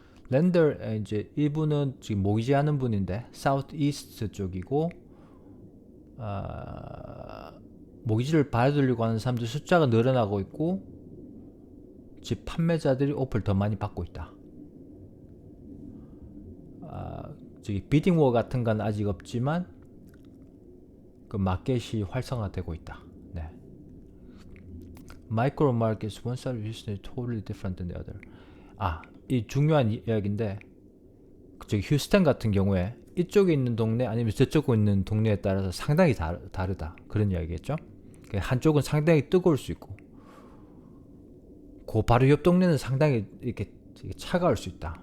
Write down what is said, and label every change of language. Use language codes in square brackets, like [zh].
[ko] 랜더 이제 이분은 지금 모기지 하는 분인데 사우스 이스트 쪽이고 모기지를 받으려고 하는 사람들 숫자가 늘어나고 있고 집 판매자들이 오프를 더 많이 받고 있다. 저기 비딩워 같은 건 아직 없지만 그 마켓이 활성화되고 있다. 네. [en] Micro markets, one side of Houston is totally different than the other. [ko] 이 중요한 이야기인데 저기 휴스턴 같은 경우에 이쪽에 있는 동네 아니면 저쪽에 있는 동네에 따라서 상당히 다르다. 그런 이야기겠죠. 한쪽은 상당히 뜨거울 수 있고 그 바로 옆 동네는 상당히 이렇게 차가울 수 있다.